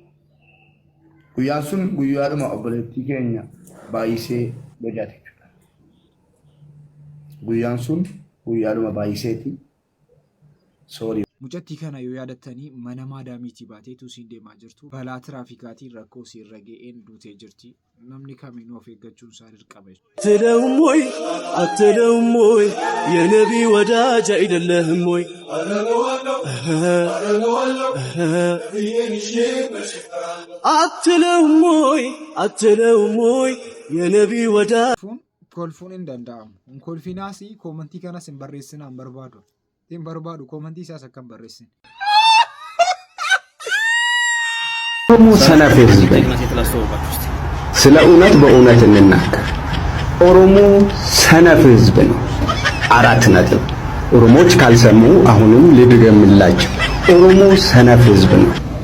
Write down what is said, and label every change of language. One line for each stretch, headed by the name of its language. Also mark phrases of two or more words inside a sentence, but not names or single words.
Oromo: Guyyaan sun guyyaadhuma obboleettii keenya baay'isee bojaate. Guyyaan sun guyyaadhuma baay'iseeti. Soorii. Mucattii kana yoo yaadattanii mana maadaamiitii baateetu siin deemaa jirtu. Balaa tiraafikaatiin rakkoo siirra ga'een duutee jirti. Namni kamiinuu of eeggachuun isaa dirqama.
Amharic: አትለውም ወይ የነቢ ወዳጅ አይደለህም ወይ አትለውም ወይ የነቢ ወዳጅ
Oromo: kolfuun hin danda'amu. Kolfinaas koomantii kanas hin barreessinaa hin barbaadu. Hin barbaadu koomantii isaas akka hin barreessin.
Amharic: ሰነፍ ህዝብ ስለ እውነት በእውነት እንናገር። ኦሮሞ ሰነፍ ህዝብ ነው። 4 ነጥብ። ኦሮሞች ካልሰሙ አሁንም ልድገምላችሁ። ኦሮሞ ሰነፍ ህዝብ ነው።